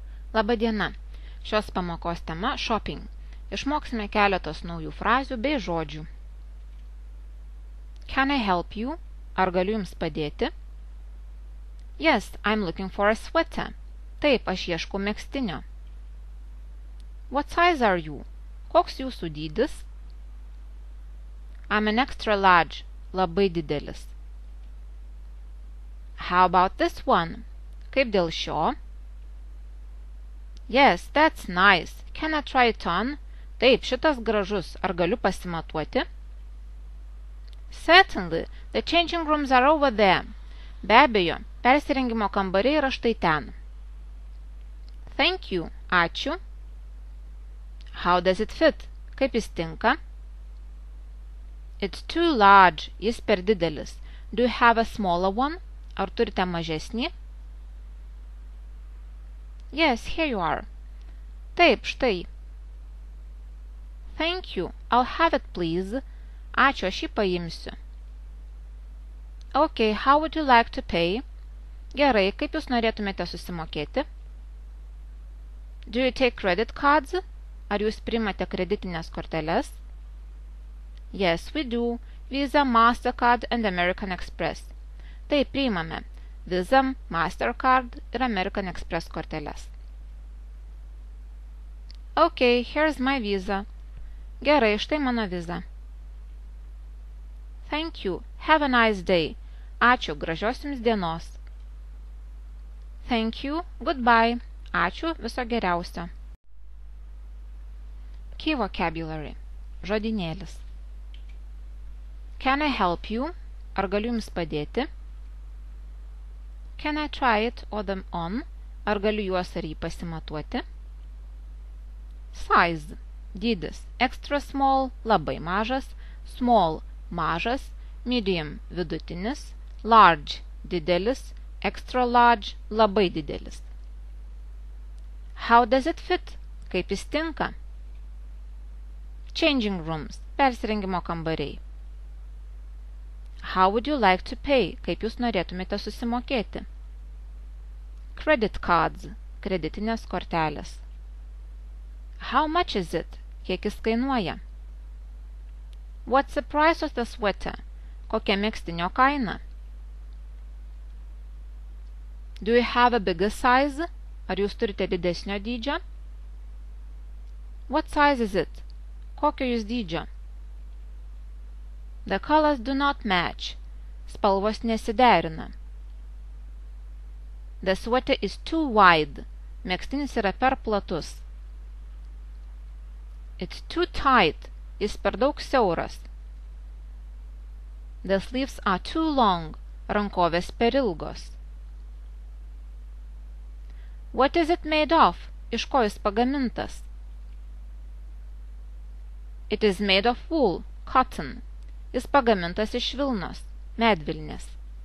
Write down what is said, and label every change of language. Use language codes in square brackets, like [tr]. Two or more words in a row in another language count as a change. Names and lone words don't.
[lt] Laba diena. Šios pamokos tema shopping. Išmoksime keletos naujų frazių bei žodžių. [en] Can I help you? [lt] Ar galiu jums padėti? [en] Yes, I'm looking for a sweater. [lt] Taip, aš ieškau megztinio. [en] What size are you? [lt] Koks jūsų dydis? [en] I'm an extra large. [lt] Labai didelis. [en] How about this one? [lt] Kaip dėl šio? [en] Yes, that's nice. Can I try it on? [lt] Taip, šitas gražus. Ar galiu pasimatuoti? [en] Certainly. The changing rooms are over there. [lt] Be abejo, persirengimo kambariai yra štai ten. [en] Thank you. Ačiū. How does it fit? [lt] Kaip jis tinka? [en] It's too large. [lt] Jis per didelis. [en] Do you have a smaller one? [lt] Ar turite mažesnį? [en] Yes, here you are. [lt] Taip, štai. [en] Thank you. I'll have it, please. [lt] Ačiū, aš jį paimsiu. [en] Okay, how would you like to pay? [lt] Gerai, kaip jūs norėtumėte susimokėti? [en] Do you take credit cards? [lt] Ar jūs priimate kreditinės korteles? [en] Yes, we do. Visa, Mastercard and American Express. [lt] Taip, priimame. Visa, Mastercard ir American Express korteles. [en] Okay, here's my visa. [lt] Gerai, štai mano viza. [en] Thank you. Have a nice day. [lt] Ačiū, gražios jums dienos. [en] Thank you. Goodbye. [lt] Ačiū, viso geriausio. [en] Key vocabulary. Žodynėlis. Can I help you? [lt] Ar galiu jums padėti? [en] Can I try it or them on? [lt] Ar galiu juos ar jį pasimatuoti? [en] Size. Dydis. Extra small, [lt] labai mažas. [en] Small, mažas. Medium, vidutinis. Large, didelis. Extra large, [lt] labai didelis. [en] How does it fit? [lt] Kaip jis tinka? [en] Changing rooms, [lt] persirengimo kambariai. [en] How would you like to pay? [lt] Kaip jūs norėtumėte susimokėti? [en] Credit cards, [lt] kreditinės kortelės. [en] How much is it? [lt] Kiek jis kainuoja? [en] What's the price of the sweater? [lt] Kokia megztinio kaina? [en] Do you have a bigger size? [lt] Ar jūs turite didesnio dydžio? [en] What size is it? [lt] Kokio jūs dydžio? [en] The colors do not match. [lt] Spalvos nesiderina. [en] The sweater is too wide. [lt] Megztinis yra per platus. [en] It's too tight. [lt] Jis per daug siauras. [en] The sleeves are too long. [lt] Rankovės per ilgos. [en] What is it made of? [lt] Iš ko jis pagamintas? [en] It is made of wool, cotton. [lt] Jis pagamintas iš vilnos, medvilnės.